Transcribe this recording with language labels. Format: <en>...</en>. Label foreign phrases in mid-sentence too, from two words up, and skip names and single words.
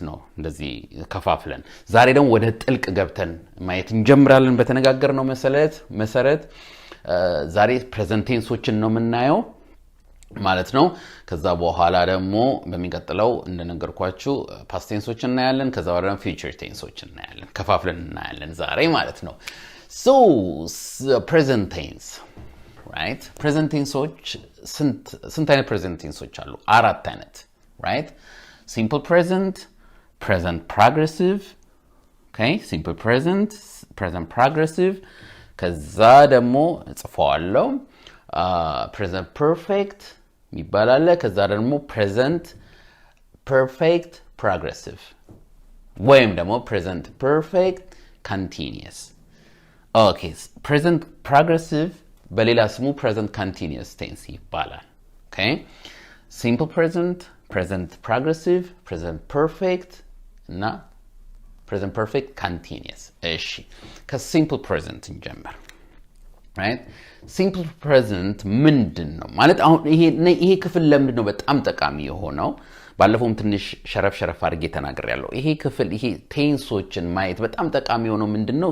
<am>ነው። እንደዚህ ከፋፍለን ዛሬ ደግሞ ወደ ጥልቅ ገብተን ማየት እንጀምራለን። በተነጋገርነው መሰረት ዛሬ</am> <en>present tenseዎችን</en> <am>ነው የምናየው ማለት ነው። ከዛ በኋላ ደግሞ በሚቀጥለው እንደነገርኳችሁ</am> <en>past tenseዎችን</en> <am>እናያለን። ከዛ በኋላ ደግሞ</am> <en>future tenseዎችን</en> <am>እናያለን። ከፋፍለን እናያለን ዛሬ ማለት ነው።</am> <en>So present tense, right? present tenseዎች</en> <am>ስንት አይነት</am> <en>present tenseዎች</en> <am>አሉ? አራት አይነት, right?</am> <en>Simple present, present progressive, okay? Simple present, present progressive.</en> <am>ከዛ ደግሞ ጽፈዋለሁ</am> <en>present perfect</en> <am>ይባላል። ከዛ ደግሞ</am> <en>present perfect progressive</en> <am>ወይም ደግሞ</am> <en>present perfect continuous. Okay, present progressive</en> <am>በሌላ ስሙ</am> <en>present continuous tense ይባላል። Okay? Simple present, present progressive, present perfect እና present perfect continuous.</en> <am>እሺ</am> <en>ከsimple present</en> <am>እንጀምር። right?</am> <en>simple present</en> <am>ምንድነው ማለት? አሁን ይሄ ክፍል ለምንድነው በጣም ጠቃሚ የሆነው? ባለፈውም ትንሽ ሸረፍ አድርጌ ተናግሬያለሁ። ይሄ ክፍል ይሄ ቴንሶችን ማየት በጣም ጠቃሚ የሆነው ምንድነው?</am>